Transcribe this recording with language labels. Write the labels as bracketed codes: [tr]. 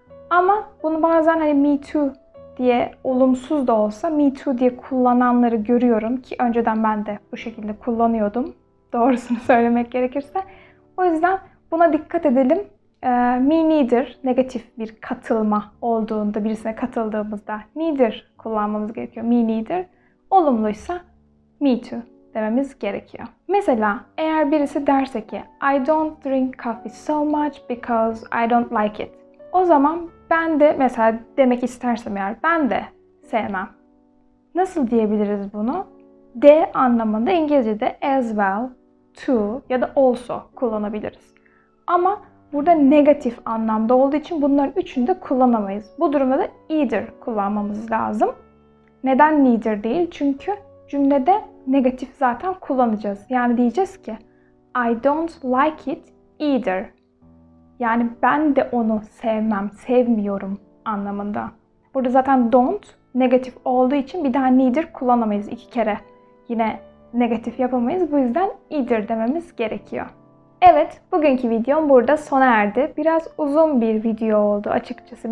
[tr] Ama bunu bazen hani me too diye olumsuz da olsa me too diye kullananları görüyorum ki önceden ben de bu şekilde kullanıyordum. Doğrusunu söylemek gerekirse. O yüzden buna dikkat edelim. Me neither negatif bir katılma olduğunda, birisine katıldığımızda neither kullanmamız gerekiyor. Me neither. Olumluysa me too dememiz gerekiyor. Mesela eğer birisi derse ki [en] I don't drink coffee so much because I don't like it. [tr] O zaman ben de mesela demek istersem eğer ben de sevmem. Nasıl diyebiliriz bunu? De anlamında İngilizce'de as well, to ya da also kullanabiliriz. Ama burada negatif anlamda olduğu için bunların üçünü de kullanamayız. Bu durumda da either kullanmamız lazım. Neden neither değil? Çünkü cümlede negatif zaten kullanacağız. Yani diyeceğiz ki [en] I don't like it either. [tr] Yani ben de onu sevmem, sevmiyorum anlamında. Burada zaten don't negatif olduğu için bir daha neither kullanamayız 2 kere. Yine negatif yapamayız. Bu yüzden either dememiz gerekiyor. Evet, bugünkü videom burada sona erdi. Biraz uzun bir video oldu açıkçası.